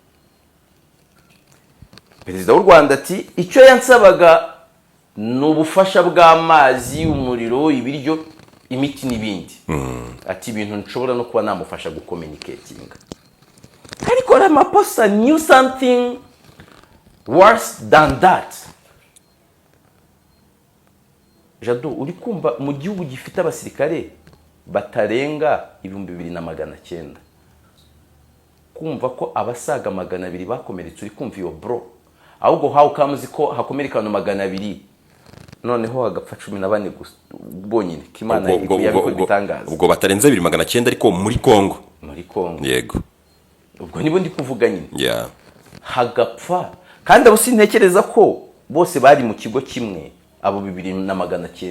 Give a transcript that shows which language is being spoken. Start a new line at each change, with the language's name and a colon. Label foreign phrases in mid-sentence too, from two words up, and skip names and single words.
Kinyarwanda: Perezida w'u Rwanda ati icyo yansabaga ni ubufasha bw'amazi, umuriro, ibiryo, imiti n'ibindi. Ati ibintu nshobora no kuba namufasha gucommunicatinga. Ariko
English: Ramaphosa knew something worse than that.
Kinyarwanda: Jado, uri kumva mu gihugu gifite abasirikare batarenga 2,900, kumva ko abasaga 200 bakomeretse, uri kumva iyo bro? Ahubwo
English: how comes
Kinyarwanda: ko hakomerekana 200 noneho hagapfa 14 bonyine? Kimana yabiko bitangaza. Ubwo batarenze 2,900 ariko muri Kongo. Muri Kongo. Yego. Ubwo nibo ndi kuvuga nyine.
English: Yeah.
Kinyarwanda: Hagapfa kandi abo sintekereza ko bose bari mu kigo kimwe, abo 2,900.